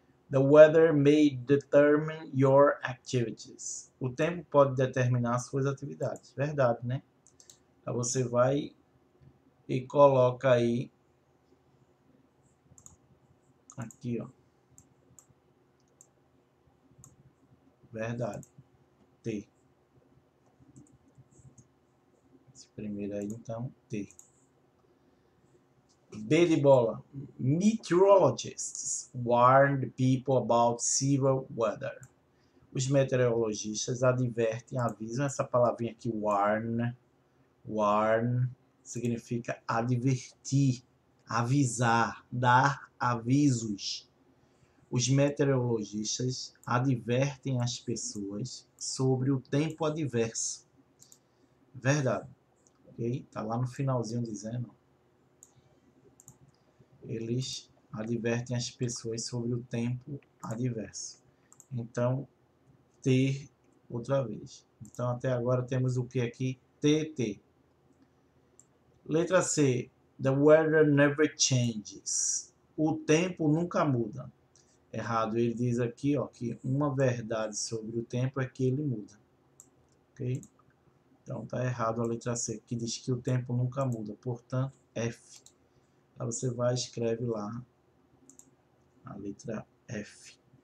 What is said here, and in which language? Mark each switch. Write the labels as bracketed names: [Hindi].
[English] The weather may determine your activities. [Portuguese] O tempo pode determinar suas atividades. Verdade, né? Então, você vai e coloca aí. Aqui, ó. Verdade. T. Esse primeiro aí, então, T. B de bola. [English] Meteorologists warned people about severe weather. [Portuguese] Os meteorologistas advertem, avisam. Essa palavrinha aqui, warn, significa advertir, avisar, dar avisos. Os meteorologistas advertem as pessoas sobre o tempo adverso. Verdade. Ok? Tá lá no finalzinho dizendo. Eles advertem as pessoas sobre o tempo adverso. Então, T outra vez. Então, até agora temos o que aqui? TT. Letra C. [English] The weather never changes. [Portuguese] O tempo nunca muda. Errado. Ele diz aqui, ó, que uma verdade sobre o tempo é que ele muda. Ok? Então, tá errado a letra C, que diz que o tempo nunca muda. Portanto, F. Aí você vai e escreve lá a letra F.